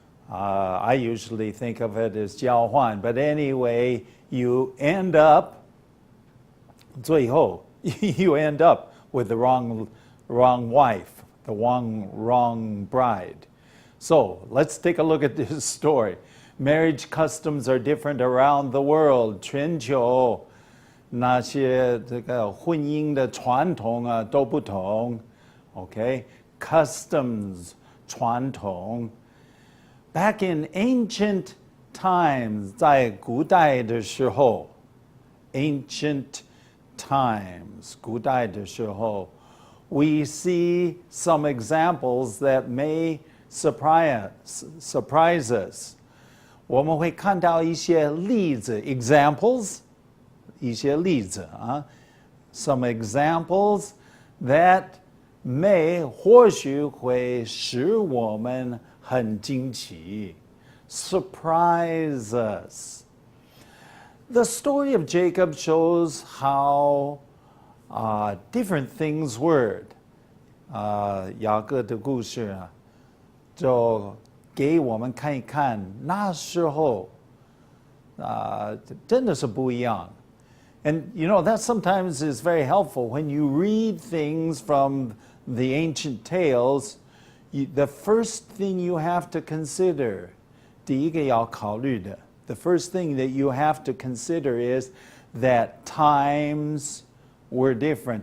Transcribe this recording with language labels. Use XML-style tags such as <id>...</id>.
<en>I usually think of it as</en> <zh>交换,</zh> <en>but anyway, you end up</en> <zh>最后</zh> <en>you end up with the wrong wife, the wrong bride. So let's take a look at this story. Marriage customs are different around the world.</en> <zh>全球那些这个婚姻的传统都不同。</zh> <en>Okay, customs</en> <zh>传统。</zh> <en>Back in ancient times,</en> <zh>在古代的时候</zh> <en>ancient times,</en> <zh>古代的时候</zh> <en>we see some examples that may surprise us.</en> <zh>我们会看到一些例子</zh> <en>examples,</en> <zh>一些例子</zh> <en>some examples that may</en> <zh>或许会使我们很惊奇</zh> <en>surprise us. The story of Jacob shows how different things were.</en> <zh>雅各的故事就给我们看一看那时候真的是不一样。</zh> <en>And you know, that sometimes is very helpful when you read things from the ancient tales. The first thing you have to consider,</en> <zh>第一个要考虑的</zh> <en>the first thing that you have to consider is that times were different.</en>